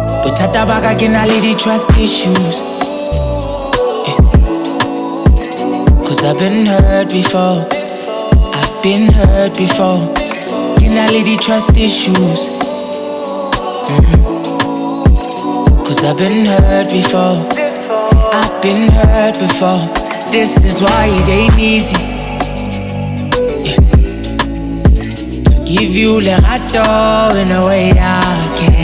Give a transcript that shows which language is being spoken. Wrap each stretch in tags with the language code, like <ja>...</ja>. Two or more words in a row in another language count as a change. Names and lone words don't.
<st>Bothata ba ka ke na le</st> <en>di-trust issues. Cause I've been hurt before. I've been hurt before.</en> <st>Ke na le</st> <en>di-trust issues. Cause I've been hurt before. I've been hurt before. This is why it ain't easy. Give you lerato in a way I can.</en>